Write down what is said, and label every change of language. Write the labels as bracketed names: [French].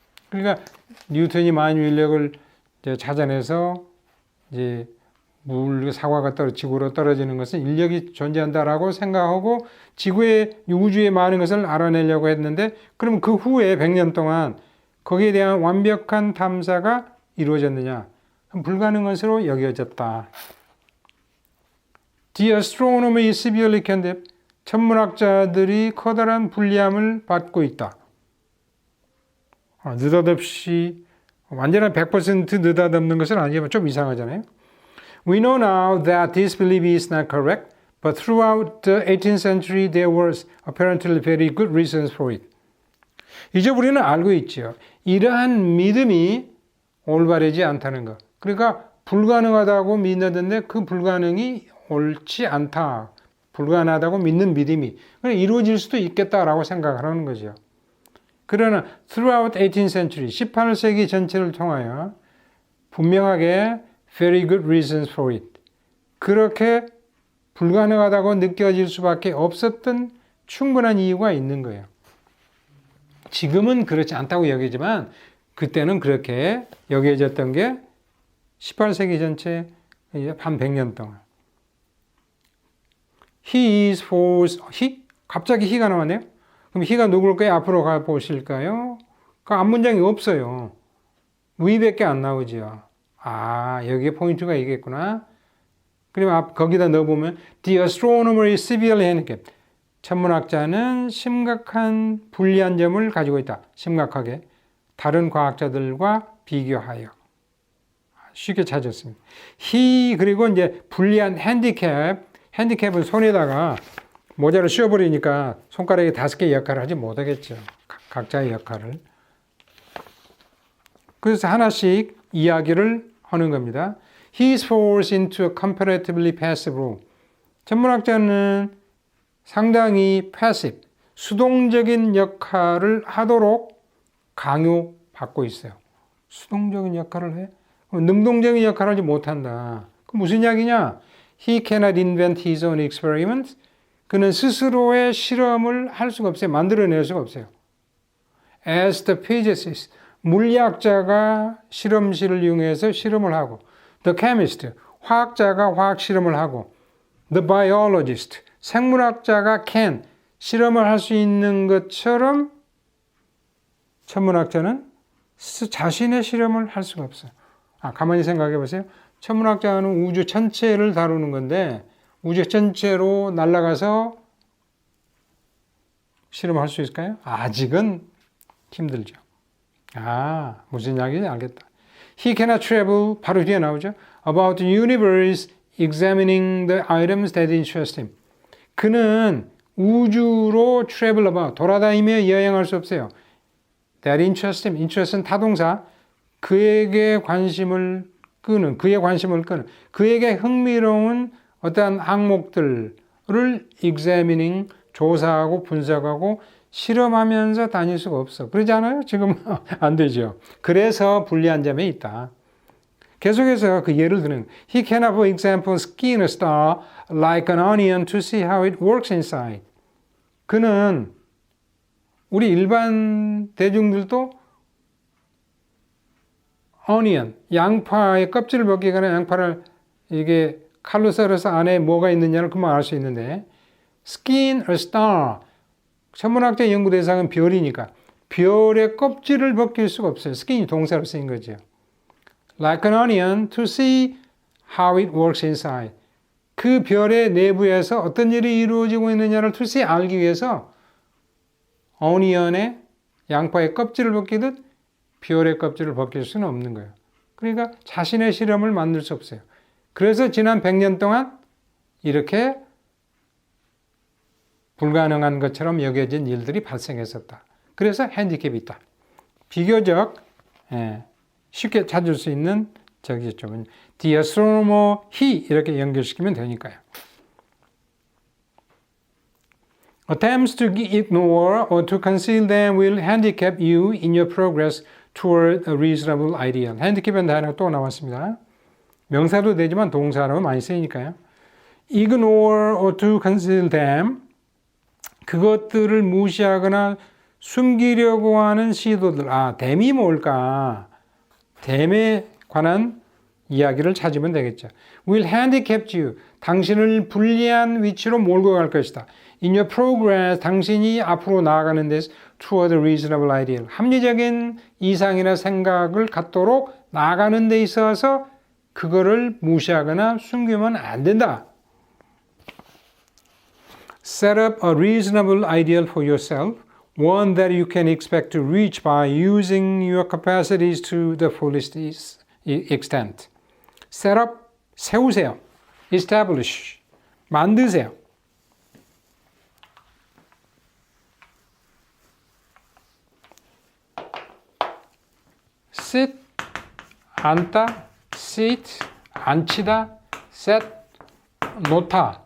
[Korean] 그러니까 뉴턴이 만유인력을 찾아내서 이제 사과가 지구로 떨어지는 것은 인력이 존재한다라고 생각하고 지구의 우주의 많은 것을 알아내려고 했는데 그럼 그 후에 100년 동안 거기에 대한 완벽한 탐사가 이루어졌느냐? 불가능한 것으로 여겨졌다. [English] The astronomy is severely condemned. [Korean] 천문학자들이 커다란 불리함을 받고 있다. 느닷없이 완전한 100% 느닷없는 것은 아니지만 좀 이상하잖아요. [English] We know now that this belief is not correct, but throughout the 18th century there was apparently very good reasons for it. [Korean] 이제 우리는 알고 있죠. 이러한 믿음이 올바르지 않다는 것. 그러니까 불가능하다고 믿는데 그 불가능이 옳지 않다. 불가능하다고 믿는 믿음이 이루어질 수도 있겠다라고 생각하는 거죠. 그러나 [English] throughout 18th century, [Korean] 18세기 전체를 통하여 분명하게 [English] very good reasons for it. [Korean] 그렇게 불가능하다고 느껴질 수밖에 없었던 충분한 이유가 있는 거예요. 지금은 그렇지 않다고 여기지만 그때는 그렇게 여겨졌던 게 18세기 전체 한 100년 동안. [English] He is false. [Korean] 갑자기 he가 나왔네요. 그럼 he가 누굴까요? 앞으로 가보실까요? 그 앞문장이 없어요. we밖에 안 나오죠. 여기에 포인트가 있겠구나. 그러면 거기다 넣어보면 [English] The astronomer is severely handicapped. [Korean] 천문학자는 심각한 불리한 점을 가지고 있다. 심각하게. 다른 과학자들과 비교하여. 쉽게 찾았습니다. he 그리고 이제 불리한 핸디캡은 손에다가 모자를 씌워버리니까 손가락이 5개 역할을 하지 못하겠죠. 각자의 역할을. 그래서 하나씩 이야기를 하는 겁니다. [English] He is forced into a comparatively passive role. [Korean] 천문학자는 상당히 passive, 수동적인 역할을 하도록 강요받고 있어요. 수동적인 역할을 해? 능동적인 역할을 하지 못한다. 그 무슨 이야기냐? [English] He cannot invent his own experiments. [Korean] 그는 스스로의 실험을 할 수가 없어요. 만들어낼 수가 없어요. [English] As the physicist, [Korean] 물리학자가 실험실을 이용해서 실험을 하고 [English] The chemist, [Korean] 화학자가 화학 실험을 하고 [English] The biologist, [Korean] 생물학자가 can, 실험을 할 수 있는 것처럼 천문학자는 자신의 실험을 할 수가 없어요. 가만히 생각해 보세요. 천문학자는 우주 전체를 다루는 건데 우주 전체로 날아가서 실험할 수 있을까요? 아직은 힘들죠. 무슨 이야기인지 알겠다. [English] He cannot travel, [Korean] 바로 뒤에 나오죠. [English] About the universe, examining the items that interest him. [Korean] 그는 우주로 [English] travel about, [Korean] 돌아다니며 여행할 수 없어요. [English] That interest him. [Korean] interest는 타동사. 그에게 관심을 끄는, 그에게 흥미로운 어떠한 항목들을 examining, 조사하고 분석하고 실험하면서 다닐 수가 없어. 그러지 않아요? 지금 안 되죠. 그래서 불리한 점이 있다. 계속해서 그 예를 드는 [English] He cannot, for example, skin a star like an onion to see how it works inside. [Korean] 그는 우리 일반 대중들도 onion, 양파의 껍질을 벗기거나 양파를 이게 칼로 썰어서 안에 뭐가 있느냐를 금방 알 수 있는데 [English] skin a star, [Korean] 천문학자 연구 대상은 별이니까 별의 껍질을 벗길 수가 없어요. skin이 동사로 쓰인 거죠. [English] Like an onion to see how it works inside. [Korean] 그 별의 내부에서 어떤 일이 이루어지고 있느냐를 [English] to see [Korean] 알기 위해서 onion의 양파의 껍질을 벗기듯 별의 껍질을 벗길 수는 없는 거예요. 그러니까 자신의 실험을 만들 수 없어요. 그래서 지난 100년 동안 이렇게 불가능한 것처럼 여겨진 일들이 발생했었다. 그래서 핸디캡이 있다. 비교적 쉽게 찾을 수 있는 저기죠. [English] The astronomer, he [Korean] 이렇게 연결시키면 되니까요. [English] Attempts to ignore or to conceal them will handicap you in your progress toward a reasonable ideal. [Korean] 핸디캡은 단어가 또 나왔습니다. 명사도 되지만 동사로 많이 쓰이니까요. [English] Ignore or to conceal them. [Korean] 그것들을 무시하거나 숨기려고 하는 시도들. 댐이 뭘까? 댐에 관한 이야기를 찾으면 되겠죠. [English] Will handicap you. [Korean] 당신을 불리한 위치로 몰고 갈 것이다. [English] In your progress, [Korean] 당신이 앞으로 나아가는 데서 [English] toward a reasonable ideal. [Korean] 합리적인 이상이나 생각을 갖도록 나아가는 데 있어서 그거를 무시하거나 숨기면 안 된다. [English] Set up a reasonable ideal for yourself, one that you can expect to reach by using your capacities to the fullest extent. Set up, [Korean] 세우세요. [English] Establish, [Korean] 만드세요. [English] Sit, [Korean] 앉다, [English] sit, [Korean] 앉히다, [English] set, [Korean] 놓다.